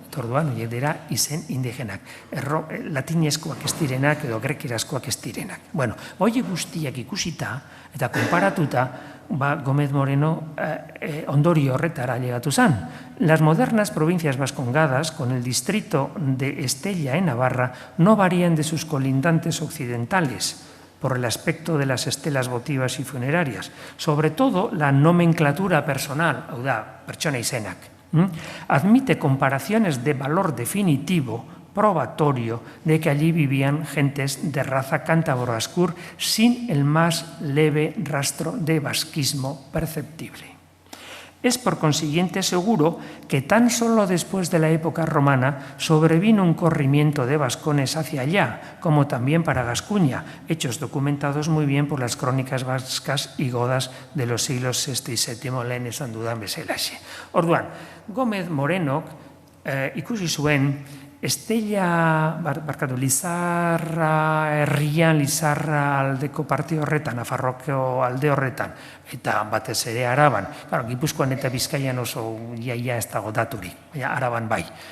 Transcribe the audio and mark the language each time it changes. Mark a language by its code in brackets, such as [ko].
[eu] Orduan, horiek dira izen indigenak. Latinezkoak ez direnak edo grekerazkoak ez direnak. Horiek guztiak ikusita eta konparatuta, Gómez Moreno ondorio horretara llegatu zen. [es] Las modernas provincias vascongadas, con el distrito de Estella en Navarra, no varían de sus colindantes occidentales, por el aspecto de las estelas votivas y funerarias, sobre todo la nomenclatura personal, [eu] hau da, pertsona izenak, [es] admite comparaciones de valor definitivo, probatorio, de que allí vivían gentes de raza cántabro-ascur sin el más leve rastro de vasquismo perceptible. Es por consiguiente seguro que tan solo después de la época romana sobrevino un corrimiento de vascones hacia allá, como también para Gascuña, hechos documentados muy bien por las crónicas vascas y godas de los siglos VI y VII [eu] lehen esan dudan bezalaxe. Orduan, Gómez Morenok ikusi zuen Estella, Lizarra herrian, Lizarra aldeko parte horretan, Nafarroko alde horretan, eta batez ere Araban. Gipuzkoan eta Bizkaian oso iaia ez dago daturik, Araban bai.